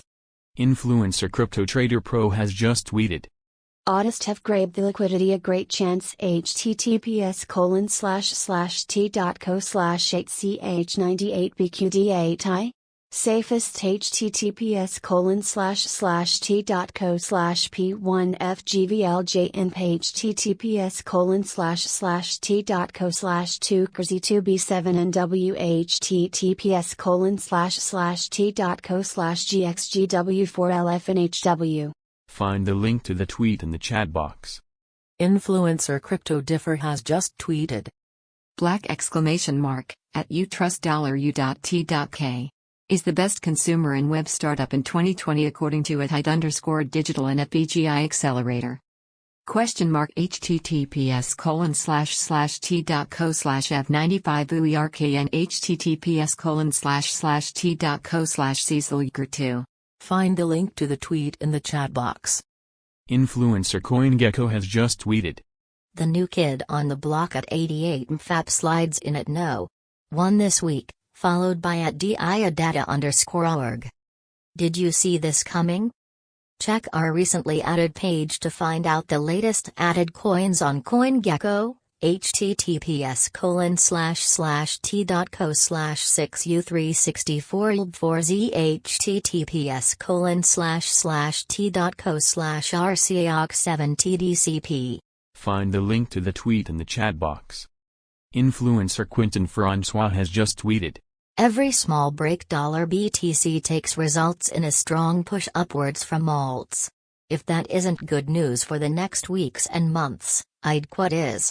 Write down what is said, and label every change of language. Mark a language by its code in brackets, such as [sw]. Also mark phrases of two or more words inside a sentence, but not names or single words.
[en] Influencer Crypto Trader Pro has just tweeted. Oddest have grabbed the liquidity a great chance, https://t.co/8ch98bqd8i. Safest https://t.co/p1fgvljnp https://t.co/2kz2b7nw https://t.co/gxgw4lfnhw. Find the link to the tweet in the chat box. Influencer Crypto Differ has just tweeted. Black exclamation mark, at utrust$u.t.k. is the best consumer and web startup in 2020 according to @digital and at BGI Accelerator. Question mark https://t.co/f95uerkn https://t.co/cecilyeager2. Find the link to the tweet in the chat box. Influencer CoinGecko has just tweeted. The new kid on the block at 88 mfap slides in at no. 1 this week, followed by at diadata_org. Did you see this coming? Check our recently added page to find out the latest added coins on CoinGecko, https://t.co/6u364lb4z https://t.co/rcaox7tdcp. Find the link to the tweet in the chat box. Influencer Quentin Francois has just tweeted. Every small break $BTC takes results in a strong push upwards from alts. If that isn't good news for the next weeks and months, I'd what is.